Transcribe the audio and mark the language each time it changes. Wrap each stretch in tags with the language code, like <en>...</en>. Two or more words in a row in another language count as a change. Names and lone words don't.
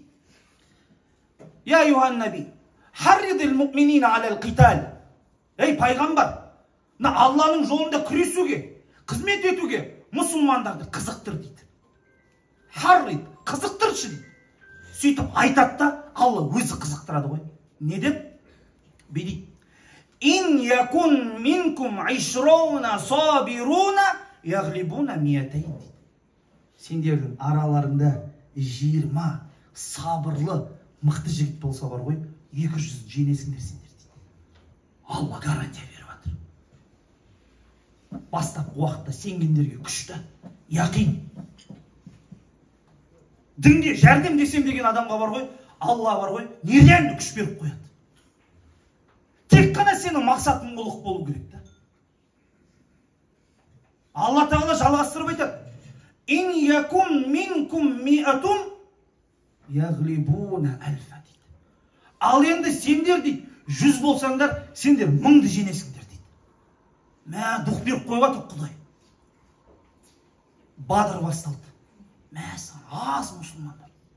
<ar>يا أيها النبي حرض المؤمنين على القتال.</ar> <kk>Ей пайғамбар, Алланың жолында күресуге, қызмет етуге мұсылмандарды қызықтыр дейді. Харрид, қызықтыршы дейді. Сөйтіп айтады да, Алла өзі қызықтырады ғой. Не деп? Бедейді.</kk> <ar>إن يكن منكم 20 صابرون يغلبوا 200 дейді.</ar> <kk>Сендердің араларында 20 сабырлы мықты жігіт болса бар ғой, 200 жеңесіңдер сендер дейді. Алла гарантия беріп жатыр. Бастапқы уақытта сенгендерге күшті, яқин. Дінге жәрдем десем деген адамға бар ғой, Алла бар ғой, нереально күш беріп қояды. Тек қана сенің мақсатың ұлық болу керек та. Алла Тағала жалғастырып айтады.</kk> <ar>إن يكن منكم مائة يغلبوا ألفا дейді.</ar> <kk>Ал енді сендер дейді, 100 болсаңдар, сендер 1000-ды жеңесіңдер дейді. Мә, дух беріп қойып отыр Құдай. Бадыр басталды. Мәсі, аз мұсылмандар.</kk>